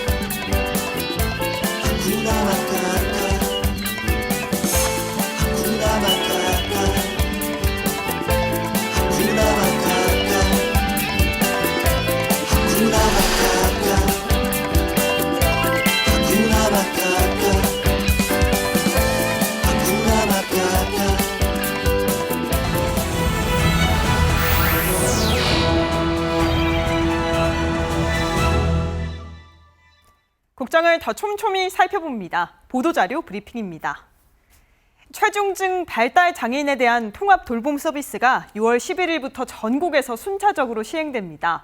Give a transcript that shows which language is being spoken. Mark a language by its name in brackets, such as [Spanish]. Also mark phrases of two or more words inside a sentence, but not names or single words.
[Swahili] Hakuna matata. Hakuna matata. Hakuna matata. Hakuna matata. Hakuna matata. Hakuna matata. [Korean] 국장을 더 촘촘히 살펴봅니다. 보도자료 브리핑입니다. 최중증 발달 장애인에 대한 통합 돌봄 서비스가 6월 11일부터 전국에서 순차적으로 시행됩니다.